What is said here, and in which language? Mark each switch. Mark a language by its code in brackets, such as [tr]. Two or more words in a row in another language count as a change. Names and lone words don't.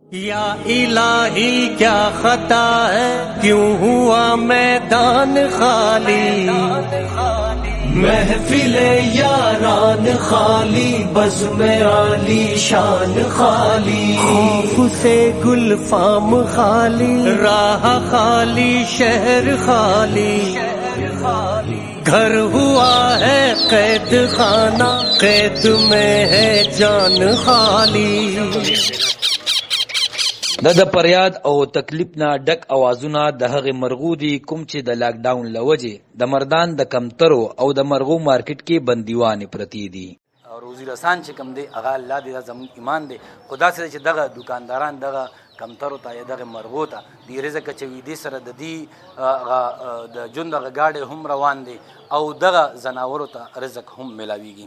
[ur] یا الہی کیا خطا ہے کیوں ہوا میدان خالی، محفل یاران خالی، بزم عالی شان خالی، خوف سے گل فام خالی، راہ خالی شہر خالی، گھر ہوا ہے قید خانہ، قید میں ہے جان خالی. [ps] دا د پریاد او تکلیف نه ډک اوازونه د هغې مرغو دي کوم چې د لاک ډاون له وجې د مردان د کمترو او د مرغو مارکیټ کې بندیوانې پرتې دي. او روزي رسان چې کوم دی هغه الله دې دا زموږ ایمان دی، خو داسې دی چې دغه دوکانداران دغه کمترو ته یا دغه مرغو ته د رزق چویدې سره د دې د ژوند دغه ګاډۍ هم روان دی او دغه ځناورو ته رزق هم میلاویږي.